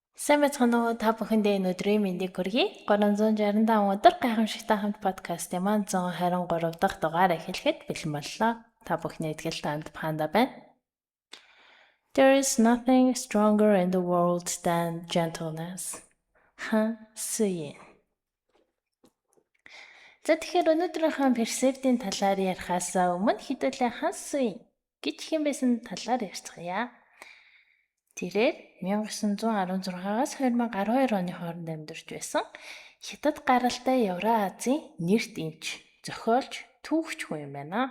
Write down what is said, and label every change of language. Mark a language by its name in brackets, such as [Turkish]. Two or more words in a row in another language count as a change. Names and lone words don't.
[Mongolian] Сайн байцгаана уу? Та бүхэндээ энэ өдрийн мэндийг хүргэе. 365 өдөр гайхамшигтай хамт подкастын маань 123 дахь дугаар эхлэхэд бэлэн боллоо. Та бүхний эдгэл танд панда байна. [English] There is nothing stronger in the world than gentleness. Han Suyin. [Mongolian] За тэгэхээр өнөөдрийнхөө персептийн талаар ярихаас өмнө хэдүүлээ Han Suyin гэж хэн байсан талаар ярьцгаая. Тэрээр 1916-аас 2012 оны хооронд амьдарч байсан Хятад гаралтай Евразийн нэрт эмч, зохиолч, түүхч хүн юм байна.